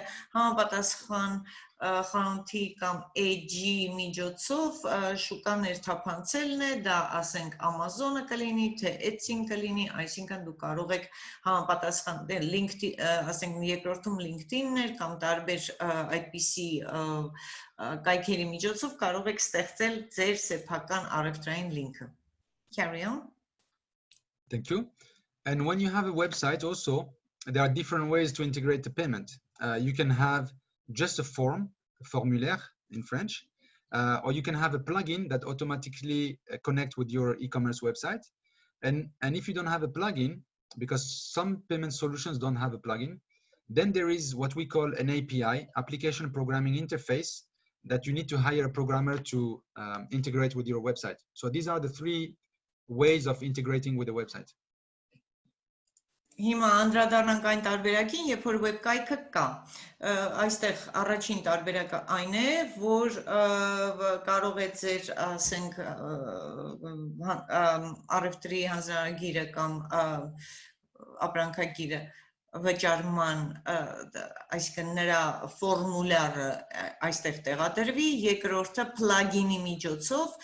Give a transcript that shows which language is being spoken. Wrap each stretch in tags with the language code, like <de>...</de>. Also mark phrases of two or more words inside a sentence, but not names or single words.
<hy>համապատասխան խանութի կամ edge-ի միջոցով շուկա ներթափանցելն է, դա ասենք Amazon-ը կլինի, թե Etsy-ն կլինի, այսինքն դուք կարող եք համապատասխան LinkedIn, ասենք երկրորդում LinkedIn-ներ կամ տարբեր այդպիսի կայքերի միջոցով կարող եք ստեղծել ձեր սեփական առևտրային լինքը։</hy> <en>Carry on. Thank you. And when you have a website also, there are different ways to integrate the payment. You can have just a form, a formulaire in French, or you can have a plugin that automatically connect with your e-commerce website. And if you don't have a plugin, because some payment solutions don't have a plugin, then there is what we call an API, application programming interface, that you need to hire a programmer to integrate with your website. So these are the 3 ways of integrating with the website.</en> <hy>Հիմա անդրադառնանք այն տարբերակին, երբ որ web կայքը կա։ Այստեղ առաջին տարբերակը այն է, որ կարող է ձեր, ասենք, առևտրի հանձնարարագիրը կամ ապրանքագիրը վճարման, այսինքն նրա ֆորմուլարը այստեղ տեղադրվի, երկրորդը plugin-ի միջոցով</hy>